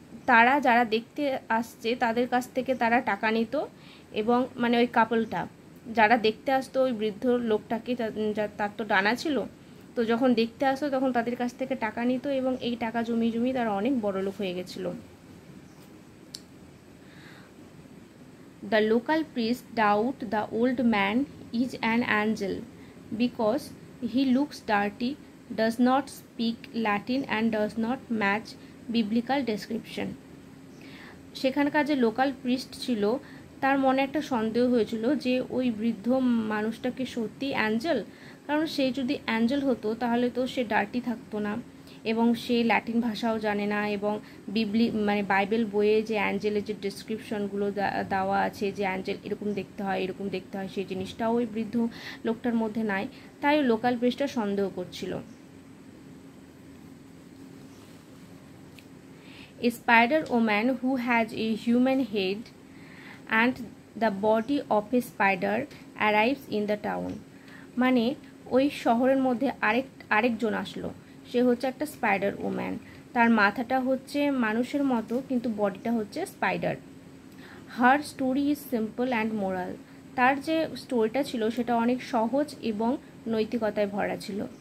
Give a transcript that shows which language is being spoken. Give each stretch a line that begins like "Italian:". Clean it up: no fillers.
Bangla: তারা যারা দেখতে আসছে তাদের কাছ থেকে তারা টাকা নিত এবং মানে ওই কাপলটা যারা দেখতে আসতো ওই বৃদ্ধ লোকটাকে, তার তো ডানা ছিল, তো যখন দেখতে আসতো তখন তাদের কাছ থেকে টাকা নিত এবং এই টাকা জমিয়ে জমিয়ে তারা অনেক বড়লোক হয়ে গেছিলো।
English: The local priest doubt the old man is an angel because he looks dirty, does not speak Latin and does not match biblical description.
Bangla: সেখানকার যে লোকাল প্রিস্ট ছিল তার মনে একটা সন্দেহ হয়েছিল যে ওই বৃদ্ধ মানুষটাকে সত্যি অ্যাঞ্জেল, কারণ সে যদি অ্যাঞ্জেল হতো তাহলে তো সে ডার্টি থাকতো না এবং সে ল্যাটিন ভাষাও জানে না এবং মানে বাইবেল বইয়ে যে অ্যাঞ্জেলের যে ডেসক্রিপশনগুলো দেওয়া আছে যে অ্যাঞ্জেল এরকম দেখতে হয়, এরকম দেখতে হয়, সেই জিনিসটাও ওই বৃদ্ধ লোকটার মধ্যে নাই। তাই লোকাল প্রিস্টটা সন্দেহ করছিল।
English: A spider woman who has a human head and the body of a spider arrives in the town.
Bangla: মানে ওই শহরের মধ্যে আরেকজন আসলো, সে হচ্ছে একটা স্পাইডার ওম্যান, তার মাথাটা হচ্ছে মানুষের মতো কিন্তু বডিটা হচ্ছে spider.
English: her story is simple and moral,
Bangla: তার যে স্টোরিটা ছিল সেটা অনেক সহজ এবং নৈতিকতায় ভরা ছিল।